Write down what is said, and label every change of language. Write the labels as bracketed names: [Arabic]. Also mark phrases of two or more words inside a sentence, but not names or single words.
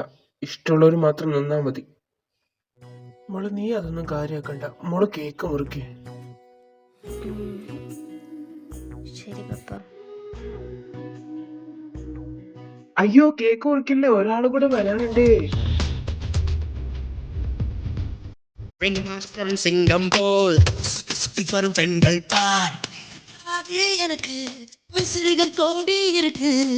[Malayalam] ഇഷ്ടമുള്ളവർ മാത്രം നിന്നാ മതി. മോളെ നീ അതൊന്നും കാര്യാക്കണ്ട. മോള് കേക്ക് മുറിക്കേ. ശരി പപ്പ. അയ്യോ, കേക്ക് മുറിക്കില്ലേ, ഒരാൾ കൂടെ വരാനുണ്ടേ. [Tamil] ரிங்மாஸ்டர் சிங்கம் போல் வரும் பெண்கள் பார், அதே எனக்கு விசிறிகள் கோடி இருக்கு.